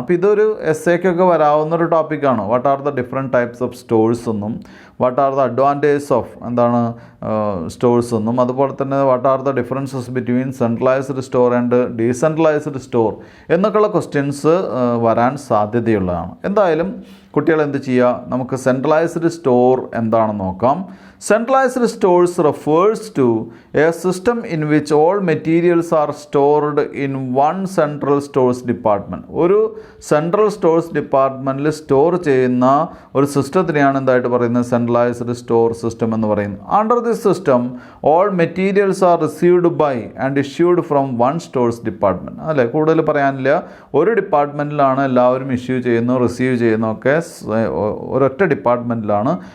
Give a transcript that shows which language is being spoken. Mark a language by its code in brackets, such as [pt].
[ml] അപ്പോൾ ഇതൊരു എസ്സേക്കൊക്കെ വരാവുന്നൊരു ടോപ്പിക്കാണ്. [en] what are the different types of stores എന്നും what are the advantages of [ml] എന്താണ് സ്റ്റോഴ്സ് എന്നും അതുപോലെ തന്നെ [en] what are the differences between centralized store and decentralized store [ml] എന്നൊക്കെയുള്ള ക്വസ്റ്റ്യൻസ് വരാൻ സാധ്യതയുള്ളതാണ്. എന്തായാലും കുട്ടികൾ എന്ത് ചെയ്യുക, നമുക്ക് സെൻട്രലൈസ്ഡ് സ്റ്റോർ എന്താണെന്ന് നോക്കാം. [en] Centralized stores refers to a system in which all materials are stored in one central stores department. [ml] ഒരു സെൻട്രൽ സ്റ്റോഴ്സ് ഡിപ്പാർട്ട്മെൻറ്റിൽ സ്റ്റോർ ചെയ്യുന്ന ഒരു സിസ്റ്റത്തിനെയാണ് എന്തായിട്ട് പറയുന്നത്, സെൻട്രലൈസ്ഡ് സ്റ്റോർ സിസ്റ്റം എന്ന് പറയുന്നത്. [en] Under this system all materials are received by and issued from one stores department. [ml] അല്ലേ, കൂടുതൽ പറയാനില്ല. ഒരു ഡിപ്പാർട്ട്മെൻറ്റിലാണ് എല്ലാവരും ഇഷ്യൂ ചെയ്യുന്നു റിസീവ് ചെയ്യുന്നതൊക്കെ ഒരൊറ്റ ഡിപ്പാർട്ട്മെൻറ്റിലാണ്.